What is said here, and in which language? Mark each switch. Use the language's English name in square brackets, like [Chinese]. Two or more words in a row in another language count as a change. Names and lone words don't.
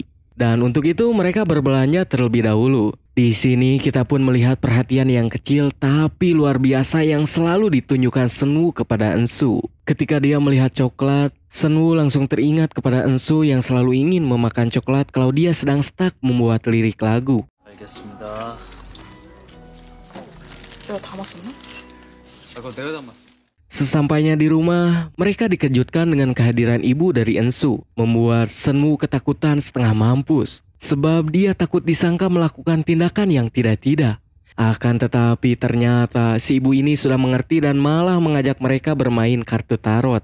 [Indonesian] Dan untuk itu mereka berbelanja terlebih dahulu. Di sini kita pun melihat perhatian yang kecil tapi luar biasa yang selalu ditunjukkan Senwu kepada Ensu. Ketika dia melihat coklat, Senwu langsung teringat kepada Ensu yang selalu ingin memakan coklat kalau dia sedang stuck membuat lirik lagu. [Korean] 알겠습니다. 내가 담았었나? 그거 내가 담았어. [Indonesian] Sesampainya di rumah, mereka dikejutkan dengan kehadiran ibu dari Ensu, membuat Senwu ketakutan setengah mampus. Sebab dia takut disangka melakukan tindakan yang tidak-tidak. Akan tetapi ternyata si ibu ini sudah mengerti dan malah mengajak mereka bermain kartu tarot.